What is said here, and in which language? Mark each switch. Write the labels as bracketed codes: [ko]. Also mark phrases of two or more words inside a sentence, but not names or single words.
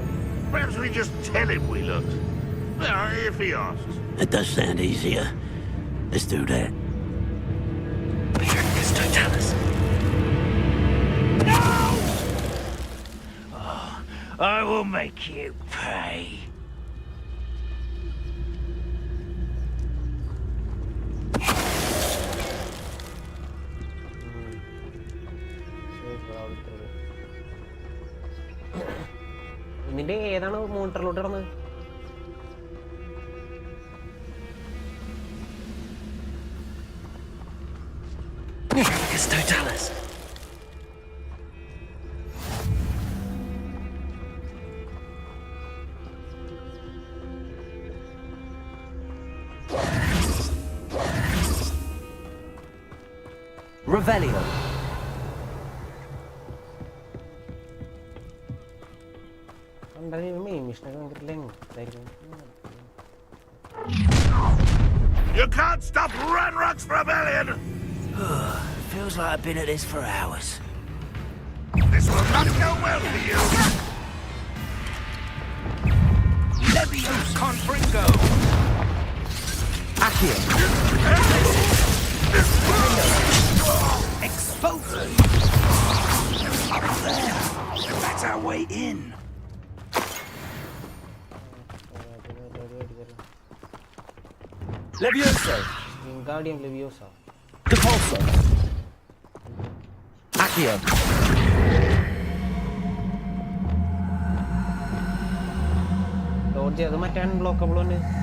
[en] Perhaps we just tell him we looked. Well, if he asks. It does sound easier. Let's do that. Totalis. No! Oh, I will make you pay. [ml] ഇതിന്റെ ഏതാണ് മോണിറ്ററിലോട്ട് ഇടുന്നത്? [en] Totalis. Revelio. You can't stop Ranrock's rebellion! Feels like I've been at this for hours. This will not go well for you! Leviosa Confringo! Accio. Expulsion! Up there. That's our way in. Levioso. Wingardium Leviosa. Depulso. Accio. [ml] Dodge അത് മറ്റേ അൺബ്ലോക്കബിൾ തന്നെ.